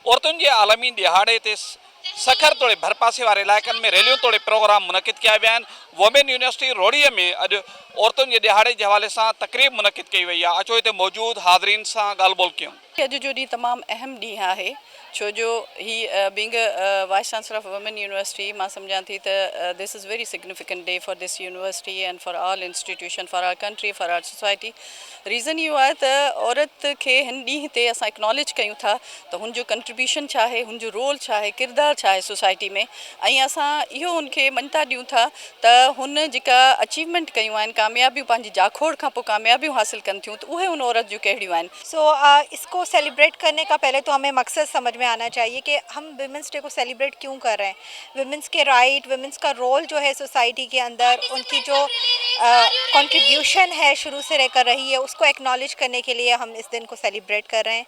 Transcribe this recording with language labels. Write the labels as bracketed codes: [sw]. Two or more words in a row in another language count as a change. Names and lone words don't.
[sd] औरतुनि जे आलमी दिहाड़े ते सखर तोड़े भरपासे वारे इलाइक़नि में रैलियूं तोड़े प्रोग्राम मुनक़िद किया विया आहिनि। वुमेन यूनिवर्सिटी रोड़ीअ में अॼु औरतुनि जे दिहाड़े जे हवाले सां तक़रीब मुनक़िद कई वई आहे। अचो हिते मौजूदु हाज़रीन सां ॻाल्हि ॿोल कयूं। अॼु जो ॾींहुं तमामु अहम ॾींहुं आहे, छो जो ही [en] being Vice Chancellor of Women University [sd] मां सम्झां थी त [en] this is very significant day for this university and for all institution, for our country, for our society. [sd] रीज़न इहो आहे त औरत खे हिन ॾींहं ते असां एक्नॉलेज कयूं था त हुनजो कंट्रीब्यूशन छा आहे, हुनजो रोल छा आहे, किरदारु छा आहे सोसाइटी में, ऐं असां इहो हुनखे मञता ॾियूं था त हुन जेका अचीवमेंट कयूं आहिनि, कामयाबियूं पंहिंजी जाखोड़ खां पोइ कामयाबियूं हासिल कनि थियूं, त उहे हुन औरत जूं कहिड़ियूं आहिनि। [ur] اس کو سیلیبریٹ کرنے کا پہلے تو ہمیں مقصد سمجھ میں آنا چاہیے کہ ہم [en] Women's Day [ur] کو سیلیبریٹ کیوں کر رہے ہیں. ویمنز کے رائٹ، ویمنز کا رول جو ہے سوسائٹی کے اندر، ان کی جو کنٹریبیوشن ہے شروع سے رہ کر رہی ہے، اس کو ایکنالج کرنے کے لیے ہم اس دن کو سیلیبریٹ کر رہے ہیں.